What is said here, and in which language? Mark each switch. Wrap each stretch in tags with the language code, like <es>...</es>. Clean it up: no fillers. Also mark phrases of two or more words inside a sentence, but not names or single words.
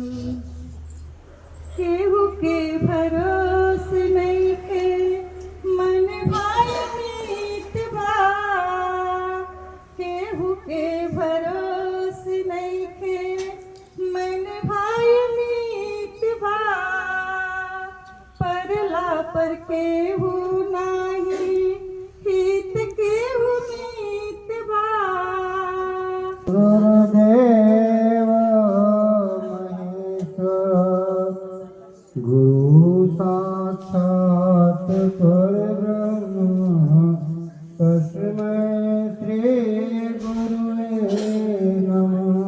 <bho>केहू के भरोस नहीं के मन भाई मीत बा, केहू के भरोस नहीं के मन भाई मीत बा। परला पर केहू नाही हित केहू मीत बा।</bho> <sa>गुरुदेव महेश्वर गुरु साक्षात परब्रह्म तस्मै श्री गुरुवे नमः।</sa>